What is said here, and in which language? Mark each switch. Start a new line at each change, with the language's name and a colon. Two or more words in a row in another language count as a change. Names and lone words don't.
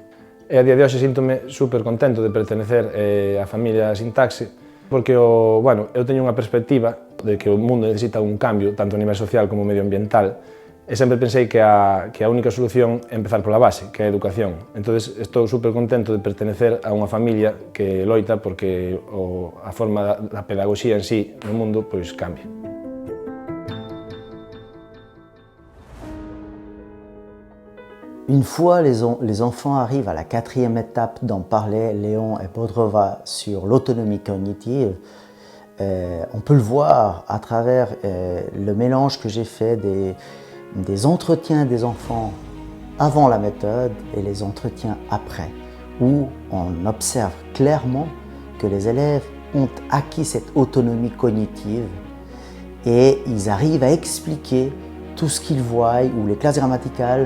Galician: E a día de hoxe síntome super contento de pertenecer á familia Sintaxe, porque eu teño unha perspectiva de que o mundo necesita un cambio, tanto a nivel social como medioambiental, e sempre pensei que a única solución é empezar pola base, que é a educación. Entón, estou super contento de pertenecer a unha familia que loita porque a forma da pedagogía en sí no mundo cambie.
French: Une fois les enfants arrivent à la 4e étape dont parlaient Léon et Bodrova sur l'autonomie cognitive, on peut le voir à travers le mélange que j'ai fait des entretiens des enfants avant la méthode et les entretiens après, où on observe clairement que les élèves ont acquis cette autonomie cognitive et ils arrivent à expliquer tout ce qu'ils voient ou les classes grammaticales.